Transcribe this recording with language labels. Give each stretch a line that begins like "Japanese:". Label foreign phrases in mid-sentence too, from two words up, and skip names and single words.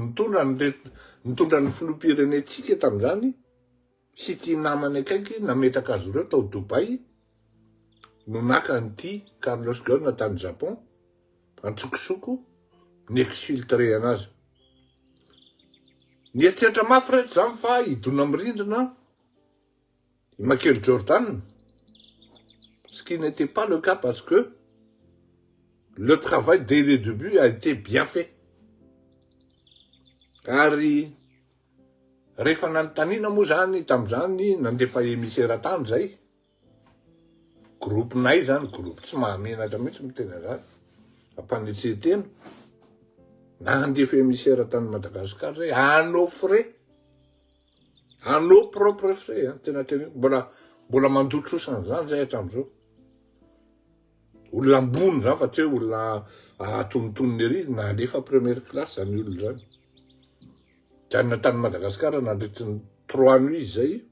Malagasy: nitondra ny filoham-pirenentsika tam'izany sy tia namany akaiky nametraka azy ireo tao Dubai no naka an'ity Carlos Ghosn tany Japon antsokosoko ny exfiltré anazy nieritreritra mafy rehetra zany fa hidona amin'ny rindrina Michael Jordan,
French: ce qui n'était pas le cas parce que le travail dès le début a été bien fait.
Malagasy: Ary rehefa nanontaniana moa zany tam'izany nandefa émissaire tany zay groupe-nay zany groupe tsy mahamenatra mihitsy mitena zany ampanetsetena nandefa émissaire tany Madagasikara zay anao frais anao propre frais tena mbola mandotrosan'izany zay hatramin'izao olona ambony zany fa tsy hoe olona atonontonony ery na alefa
French: première classe
Malagasy: zany olona zany janona tany Madagasikara nandritry ny 3 nuits zay